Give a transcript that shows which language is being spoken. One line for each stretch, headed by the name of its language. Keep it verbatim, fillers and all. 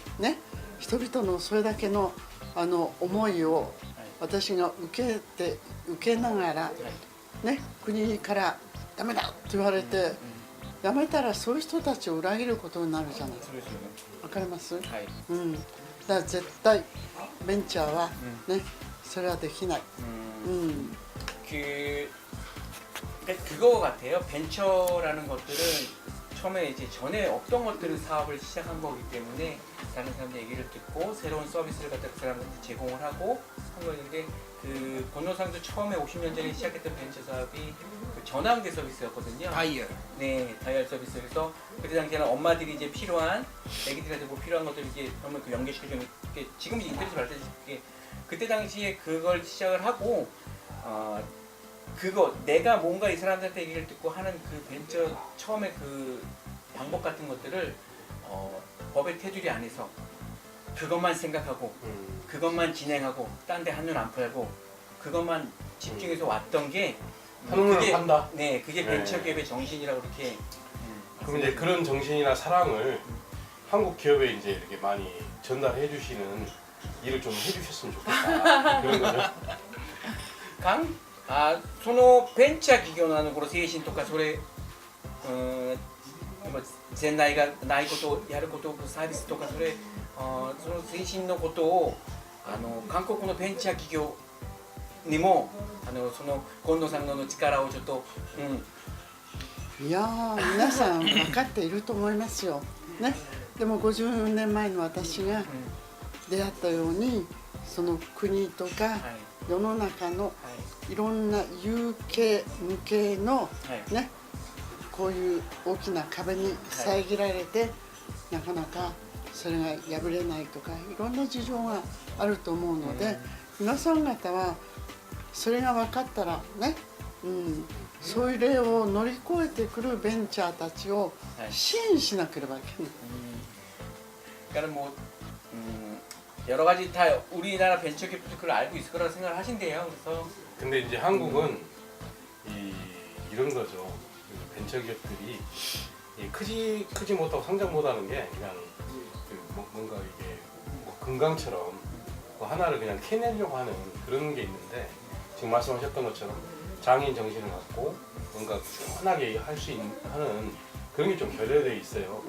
Japanese: ね、人々のそれだけのあの思いを私が受けて受けながら、ね、国からダメだと言われてやめたらそういう人たちを裏切ることになるじゃない。そうですよね、わかります？はい、うん。だから絶対ベンチャーはね、それはできない。うんうん。
Korean: 그, 그러니까 그거 같아요. 벤처라는 것들은 처음에 이제 전에 없던 것들을 사업을 시작한 거기 때문에 다른 사람들 얘기를 듣고 새로운 서비스를 갖다 그 사람들한테 제공을 하고 한 거였는데, 그 권노상도 처음에 오십 년 전에 시작했던 벤처 사업이 그 전화응대 서비스였거든요. 다이얼. 네, 다이얼 서비스. 그래서 그때 당시에는 엄마들이 이제 필요한, 애기들한테 뭐 필요한 것들을 이제 정말 그 연결시켜주는, 지금 이제 인터넷으로 발전했을 때 그때 당시에 그걸 시작을 하고, 어, 그거 내가 뭔가 이 사람들한테 얘기를 듣고 하는 그 벤처 처음에 그 방법 같은 것들을 어, 법의 테두리 안에서 그것만 생각하고 음. 그것만 진행하고 딴 데 한눈 안 팔고 그것만 집중해서 왔던 게 한눈을 그게, 판다? 네, 그게 네. 벤처기업의 정신이라고 이렇게 그럼 이제 그런 정신이나 사랑을 한국 기업에 이제 이렇게 많이 전달해 주시는 일을 좀 해주셨으면 좋겠다 그런 거죠? 강?
Japanese: あ、そのベンチャー企業のあの頃精神とかそれ、うん、前代がないことをやること、サービスとかそれ、あその精神のことをあの韓国のベンチャー企業にもあのその近藤さんの力をちょっと、うん、いやー皆さん分かっていると思いますよ。ね、でもごじゅうねんまえの私が出会ったようにその国とか。はい世の中のいろんな有形無形のねこういう大きな壁に遮られてなかなかそれが破れないとかいろんな事情があると思うので皆さん方はそれが分かったらねうんそういう例を乗り越えてくるベンチャーたちを支援しなければいけない。だからもう
Korean: 여러 가지 다 우리나라 벤처 기업도 그걸 알고 있을 거라고 생각을 하신대요. 그래서 근데 이제 한국은 이 이런 거죠. 벤처 기업들이 이 크지 크지 못하고 성장 못하는 게 그냥 그 뭐, 뭔가 이게 뭐 금강처럼 뭐 하나를 그냥 캐내려고 하는 그런 게 있는데 지금 말씀하셨던 것처럼 장인 정신을 갖고 뭔가 편하게 할 수 있는 하는 그런 게 좀 결여되어 있어요.